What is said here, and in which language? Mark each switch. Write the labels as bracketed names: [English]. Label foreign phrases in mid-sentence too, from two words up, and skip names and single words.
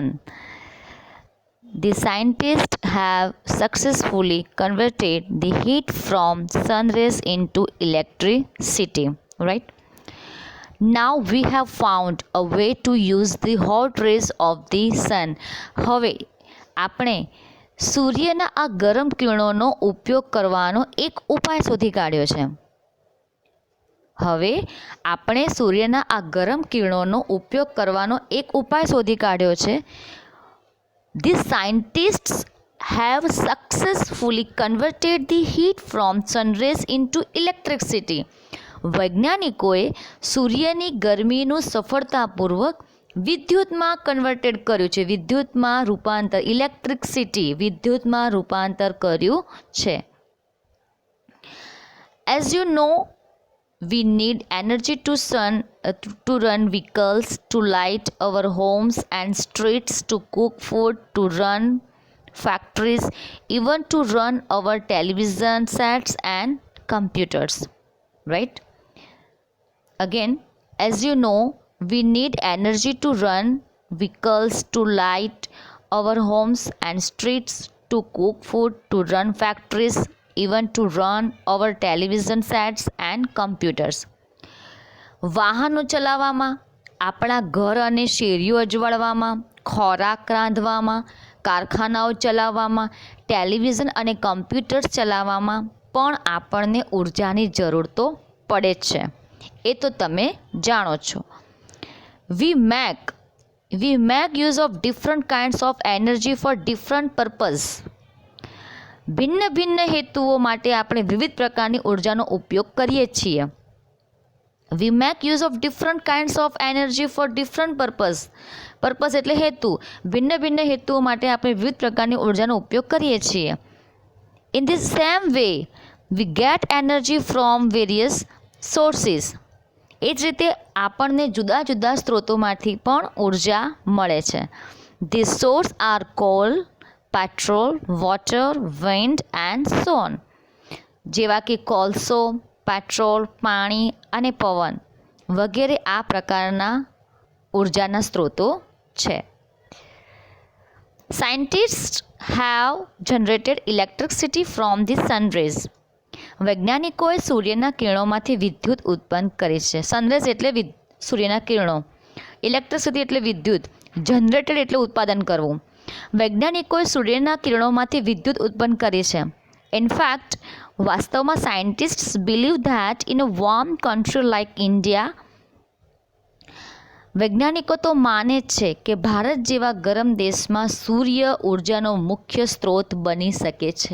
[English] The scientists have successfully converted the heat from sun rays into electricity, right? Now we have found a way to use the hot rays of the sun. [Gujarati] હવે આપણે સૂર્યના આ ગરમ કિરણોનો ઉપયોગ કરવાનો એક ઉપાય શોધી કાઢ્યો છે। હવે આપણે સૂર્યના આ ગરમ કિરણોનો ઉપયોગ કરવાનો એક ઉપાય શોધી કાઢ્યો છે। [English] The scientists have successfully converted the heat from sun rays into electricity. [Gujarati] વૈજ્ઞાનિકોએ સૂર્યની ગરમીનું સફળતાપૂર્વક વિદ્યુતમાં કન્વર્ટેડ કર્યું છે, વિદ્યુતમાં રૂપાંતર, વિદ્યુતમાં રૂપાંતર કર્યું છે. [English] As you know, we need energy to run vehicles, to light our homes and streets, to cook food, to run factories, even to run our television sets and computers. Right? Again, as you know, we need energy to run vehicles, to light our homes and streets, to cook food, to run factories, even to run our television sets and computers. [Gujarati] વાહનો ચલાવવામાં, આપણા ઘર અને શેરીઓ અજવાળવામાં, ખોરાક રાંધવામાં, કારખાનાઓ ચલાવવામાં, ટેલિવિઝન અને કમ્પ્યુટર્સ ચલાવવામાં પણ આપણને ઉર્જાની જરૂર તો પડે જ છે. એ તો તમે જાણો છો. [English] We make use of different kinds of energy for different purpose. [Gujarati] ભિન્ન ભિન્ન હેતુઓ માટે આપણે વિવિધ પ્રકારની ઉર્જાનો ઉપયોગ કરીએ છીએ. [English] We make use of different kinds of energy for different purpose. [Gujarati] પર્પસ એટલે હેતુ. ભિન્ન ભિન્ન હેતુઓ માટે આપણે વિવિધ પ્રકારની ઉર્જાનો ઉપયોગ કરીએ છીએ. [English] In the same way, we get energy from various sources. [Gujarati] એ જ રીતે આપણને જુદા જુદા સ્ત્રોતોમાંથી પણ ઉર્જા મળે છે. [English] These sources are coal, petrol, water, wind and so on. [Gujarati] જેવા કે કોલસો, પેટ્રોલ, પાણી અને પવન વગેરે આ પ્રકારના ઉર્જાના સ્ત્રોતો છે. [English] Scientists have generated electricity from the sun rays. [Gujarati] વૈજ્ઞાનિકોએ સૂર્યના કિરણોમાંથી વિદ્યુત ઉત્પન્ન કરી છે. સનરેઝ એટલે સૂર્યના કિરણો, ઇલેક્ટ્રિસિટી એટલે વિદ્યુત, જનરેટેડ એટલે ઉત્પાદન કરવું. વૈજ્ઞાનિકોએ સૂર્યના કિરણોમાંથી વિદ્યુત ઉત્પન્ન કરી છે. ઇનફેક્ટ વાસ્તવમાં [English] scientists believe that in a warm country like India, [Gujarati] વૈજ્ઞાનિકો તો માને છે કે ભારત જેવા ગરમ દેશમાં સૂર્ય ઉર્જાનો મુખ્ય સ્ત્રોત બની શકે છે.